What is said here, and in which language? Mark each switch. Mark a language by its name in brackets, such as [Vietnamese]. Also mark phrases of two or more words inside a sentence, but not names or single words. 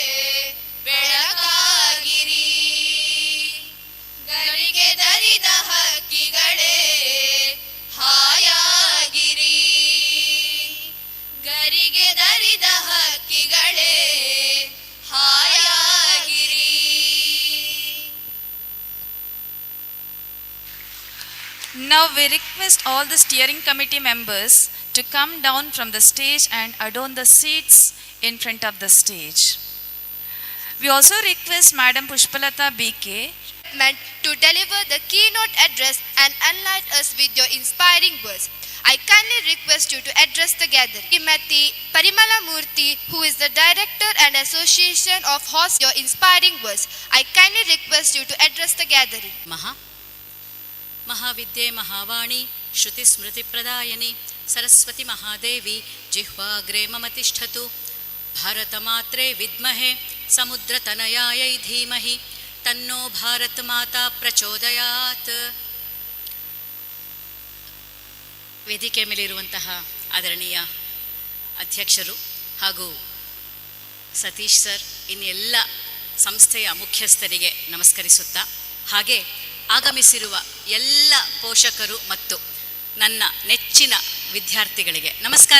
[Kannada] ಬೆಳಕಾಗಿರಿ ಗರಿಗೆ ದರಿದ ಹಕ್ಕಿಗಳೇ ಹಾಯಾಗಿರಿ ಗರಿಗೆ ದರಿದ ಹಕ್ಕಿಗಳೇ ಹಾಯಾಗಿರಿ. [English] Now we request all the steering committee members to come down from the stage and adorn the seats in front of the stage. We also request Madam Pushpalata BK Meant to deliver the keynote address and enlighten us with your inspiring words. I kindly request you to address the gathering. Srimati Parimala Murthy, who is the Director and Association of Host, your inspiring words. I kindly request you to address the gathering. [Sanskrit] महाविद्ये महावाणी श्रुतिस्मृतिप्रदायिनी सरस्वती महादेवी जिह्वाग्रे मम तिष्ठतु ಭಾರತ ಮಾತ್ರೇ ವಿದ್ಮಹೆ ಸಮುದ್ರತನಯಾಯೈ ಧೀಮಹಿ ತನ್ನೋ ಭಾರತ ಮಾತಾ ಪ್ರಚೋದಯಾತ್. [Kannada] ವೇದಿಕೆ ಮೇಲಿರುವಂತಹ ಆದರಣೀಯ ಅಧ್ಯಕ್ಷರು ಹಾಗೂ ಸತೀಶ್ ಸರ್, ಇನ್ನೆಲ್ಲ ಸಂಸ್ಥೆಯ ಮುಖ್ಯಸ್ಥರಿಗೆ ನಮಸ್ಕರಿಸುತ್ತಾ, ಹಾಗೆ ಆಗಮಿಸಿರುವ ಎಲ್ಲ ಪೋಷಕರು ಮತ್ತು ನನ್ನ ನೆಚ್ಚಿನ ವಿದ್ಯಾರ್ಥಿಗಳಿಗೆ ನಮಸ್ಕಾರ.